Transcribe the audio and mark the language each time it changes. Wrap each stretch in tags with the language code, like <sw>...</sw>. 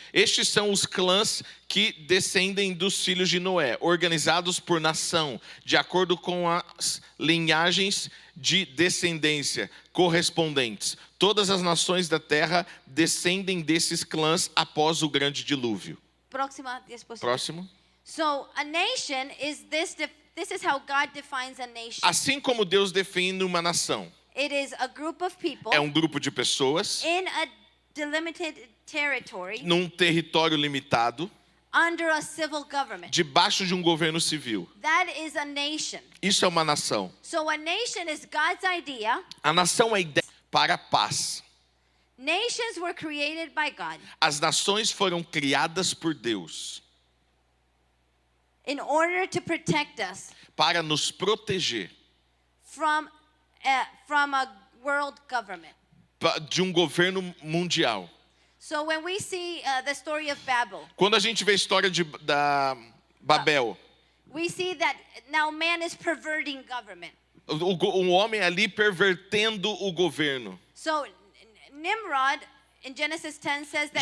<pt>Estes são os clãs que descendem dos filhos de Noé, organizados por nação, de acordo com as linhagens de descendência correspondentes. Todas as nações da terra descendem desses clãs após o grande dilúvio. Próxima disposição. Próximo.</pt> <en>So a nation is this is how God defines a nation.</en> <pt>Assim como Deus define uma nação,</pt> <en>It is a group of people</en> <pt>é um grupo de pessoas</pt> <en>in a delimited territory</en> <pt>num território limitado,</pt> <en>under a civil government.</en> <pt>debaixo de um governo civil.</pt> <en>That is a nation.</en> <pt>Isso é uma nação.</pt> <en>So a nation is God's idea.</en> <pt>A nação é ideia para a paz.</pt> <en>Nations were created by God</en> <pt>As nações foram criadas por Deus</pt> <en>in order to protect us</en> <pt>para nos proteger</pt> <en>from a world government.</en> <pt>de um governo mundial.</pt> <en>So when we see the story of Babel,</en> <pt>Quando a gente vê a história da Babel,</pt> <en>we see that now man is perverting government.</en> <pt>um homem ali pervertendo o governo.</pt> <en>So Nimrod in Genesis 10 says that</en>